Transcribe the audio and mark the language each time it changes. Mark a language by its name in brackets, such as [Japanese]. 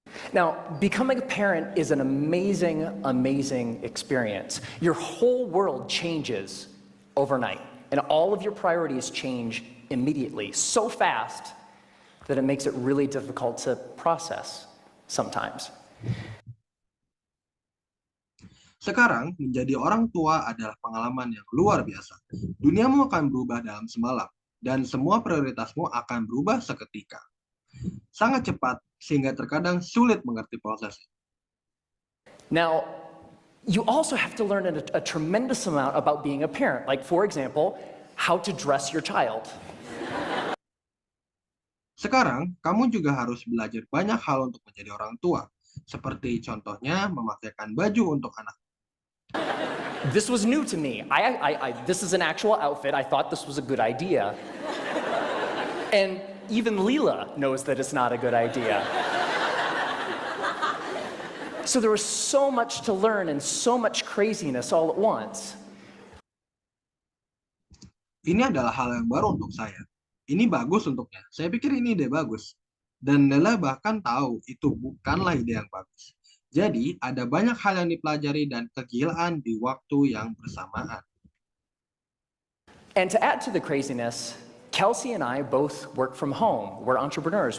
[English] Now, becoming a parent is an amazing, amazing experience. Your whole world changes overnight, and all of your priorities change immediately, so fast that it makes it really difficult to process sometimes. [Indonesian] Sekarang, menjadi orang tua adalah pengalaman yang luar biasa. Duniamu akan berubah dalam semalam, dan semua prioritasmu akan berubah seketika. Sangat cepat, sehingga terkadang sulit mengerti prosesnya. [English] Now, you also have to learn a tremendous amount about being a parent. Like, for example, how to dress your child. [Indonesian] Sekarang, kamu juga harus belajar banyak hal untuk menjadi orang tua. seperti contohnya memakaikan baju untuk anak. [English] This was new to me. This is an actual outfit. I thought this was a good idea. And even Leela knows that it's not a good idea. So there was so much to learn and so much craziness all at once. [Indonesian] Ini adalah hal yang baru untuk saya. Ini bagus untuknya. Saya pikir ini ide bagus. Dan Lela bahkan tahu itu bukanlah ide yang bagus. Jadi, ada banyak hal yang dipelajari dan kegilaan di waktu yang bersamaan. [English] And to add to the craziness, Kelsey and I both work from home. We're entrepreneurs.